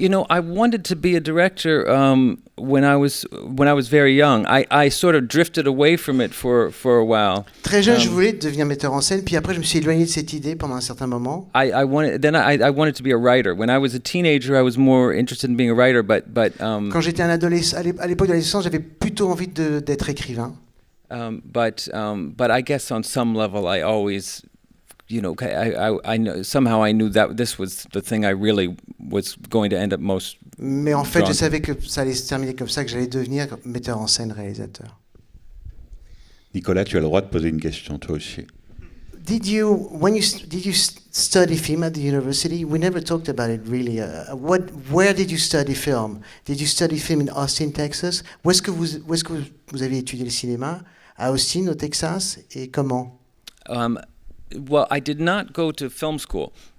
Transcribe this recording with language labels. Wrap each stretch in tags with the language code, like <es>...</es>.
<en>I wanted to be a director when I was very young. I sort of drifted away from it for a while.</en> <fr>Très jeune, je voulais devenir metteur en scène, puis après je me suis éloigné de cette idée pendant un certain moment.</fr> <en>I wanted to be a writer. When I was a teenager, I was more interested in being a writer, but</en> <fr>Quand j'étais un adolescent, à l'époque de l'adolescence, j'avais plutôt envie d'être écrivain.</fr> <en>but I guess on some level I always, you know, I know, somehow I knew that this was the thing I really was going to end up most.</en> <fr>Mais en fait, je John. savais que ça allait se terminer comme ça, que j'allais devenir metteur en scène, réalisateur. Nicolas, tu as le droit de poser une question, toi aussi.</fr> <en>Did you study film at the university? We never talked about it really. Where did you study film? Did you study film in Austin, Texas?</en> <fr>Où est-ce que vous avez étudié le cinéma? À Austin, au Texas, et comment?</fr> <en>Well, I did not go to film school.</en>